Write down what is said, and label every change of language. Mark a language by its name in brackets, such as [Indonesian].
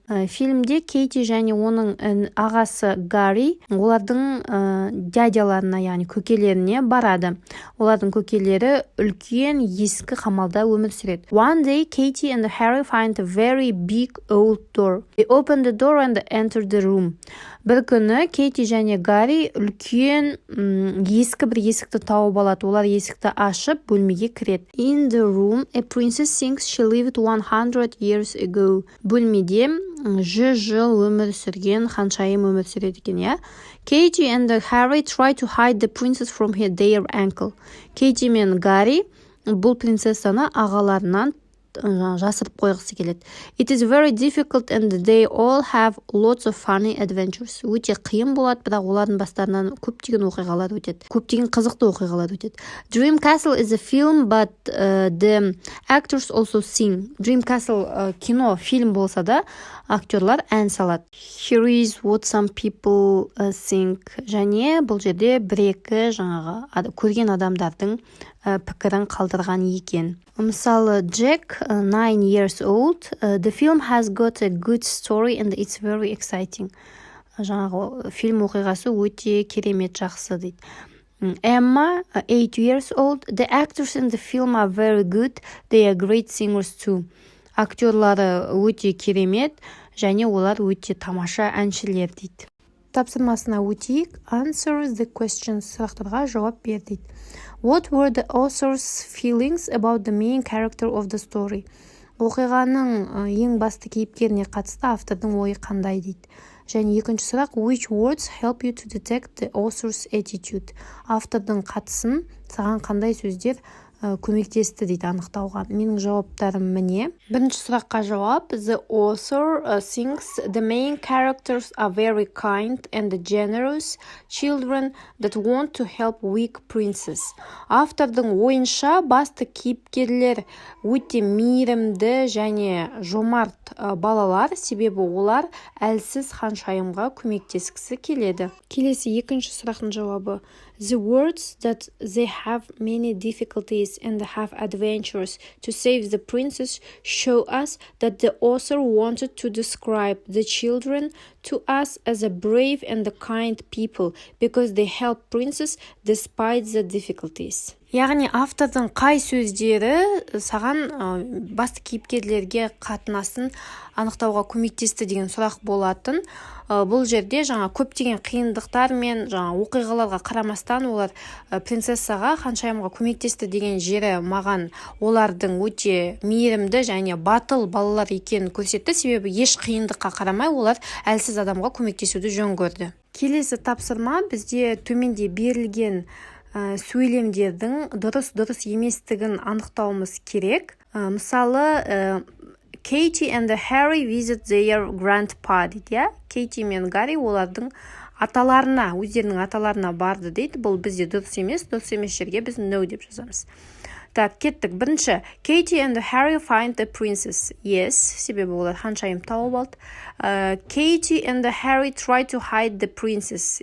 [Kazakh] Фильмде Кейти және оның ағасы Гарри олардың дядяларына, яғни көкелеріне барады. Олардың көкелері үлкен ескі қамалда өмір сүреді. [English] One day, Katie and Harry find a very big old door. They open the door and enter the room. [Kazakh] Бір күні Кейти және Гарри үлкен ескі бір есікті тауып алады. Олар есікті ашып бөлмеге кіреді. [English] In the room, a princess thinks she lived 100 years ago. [Kazakh] Бөлмеде 100 жыл өмір сүрген ханшайым өмір сүреді екен, иә. [English] Katie and Harry try to hide the princess from their uncle. [Kazakh] Кейти мен Гарри бұл принцессаны ағаларынан жасырып қойғысы келеді. [English] It is very difficult and they all have lots of funny adventures. [Kazakh] Өте қиын болады, бірақ олардың бастарынан көптеген оқиғалар өтеді. Көптеген қызықты оқиғалар өтеді. [English] Dream Castle is a film, but the actors also sing. [Kazakh] Dream Castle кино, фильм болса да, актерлар ән салады. [English] Here is what some people think. [Kazakh] Және бұл жерде бір-екі жаңағы көрген адамдардың пікірін қалдырған екен. Мысалы, [English] Jack, 9 years old. The film has got a good story and it's very exciting. [Kazakh] Жаңағы фильм оқиғасы өте керемет, жақсы дейді. [English] Emma, 8 years old. The actors in the film are very good. They are great singers too. [Kazakh] Актерлары өте керемет, және олар өте тамаша әншілер дейді. Тапсырмасына өтейік. [English] Answer the questions. [Kazakh] Сұрақтарға жауап бер дейді. [English] What were the author's feelings about the main character of the story? [Kazakh] оқиғаның ең басты кейіпкеріне қатысты автордың ойы қандай дейді. Және екінші сұрақ, [English] which words help you to detect the author's attitude? [Kazakh] Автордың қатысын саған қандай сөздер көмектесті дейді анықтауға. Менің жауаптарым міне. Бірінші сұраққа жауап, [English] the author thinks the main characters are very kind and generous children that want to help weak princess. [Kazakh] Автордың ойынша басты кейіпкерлер өте мейірімді және жомарт балалар, себебі олар әлсіз ханшайымға көмектескісі келеді. Келесі екінші сұрақтың жауабы, [English] the words that they have many difficulties and have adventures to save the princess show us that the author wanted to describe the children to us as a brave and kind people because they help princess despite the difficulties. [Kazakh] Яғни автордың қай сөздері саған басты кейіпкерлерге қатынасын анықтауға көмектесті деген сұрақ болатын. Бұл жерде жаңа көптеген қиындықтар мен жаңа оқиғаларға қарамастан олар принцессаға, ханшайымға көмектесті деген жері маған олардың өте мейірімді және батыл балалар екенін көрсетті, себебі еш қиындыққа қарамай олар әлсіз адамға көмектесуді жөн көрді. Келесі тапсырма бізде төменде берілген сөйлемдердің дұрыс еместігін анықтауымыз керек. Мысалы, [English] Katie and Harry visit their grandpa [Kazakh] дейді. Кейти мен Гарри олардың өздерінің аталарына барды дейді. Бұл бізде дұрыс емес жерге біз no деп жазамыз. Так, кеттік. Бірінші, [English] Katie and Harry find the princess. Yes, [Kazakh] себебі олар ханшайым тауып алды. [English] Katie and Harry try to hide the princess.